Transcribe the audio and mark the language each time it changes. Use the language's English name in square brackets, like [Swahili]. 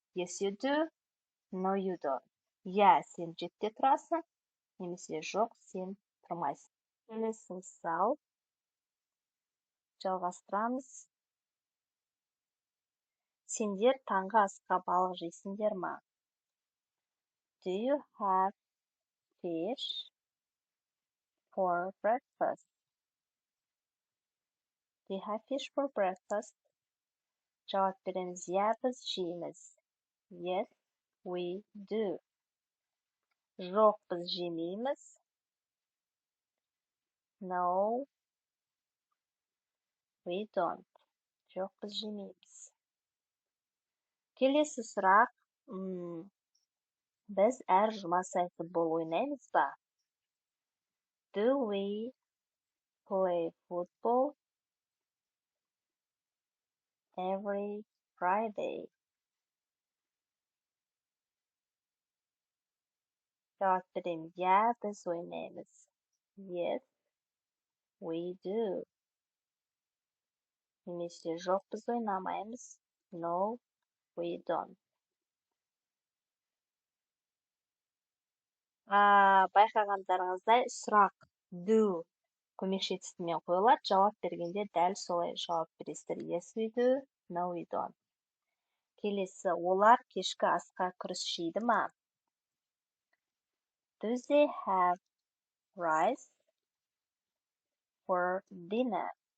[English] Yes, you do. No, you don't. [Kazakh] Я, сен 7-де тұрасың. Немесе жоқ, сен тұрмайсың. Келесі мысал. Жалғастырамыз. Сендер таңғы асқа балық жейсіңдер ма? [English] Do you have fish for breakfast? Do you have fish for breakfast? [Kazakh] Жауап береміз. Я, біз жейміз. [English] Yes, we do. [Kazakh] Жоқ, біз жемейміз. [English] No, we don't. [Kazakh] Жоқ, біз жемейміз. Келесі сұрақ. Біз әр жұма сайын футбол ойнаймыз ба? [English] Do we play football every Friday? [Kazakh] Жауап береміз. Я, біз ойнаймыз. [English] Yes, we do. [Kazakh] Немесе жоқ, біз ойнамаймыз. [English] No, we don't. [Kazakh] Байқағандарыңыздай сұрақ do көмекші етістігімен қойылады. Жауап бергенде дәл солай жауап бересіздер. [English] Yes, we do. No, we don't. [Kazakh] Келесі, олар кешкі асқа күріш жейді ма? [English] Do they have rice for dinner?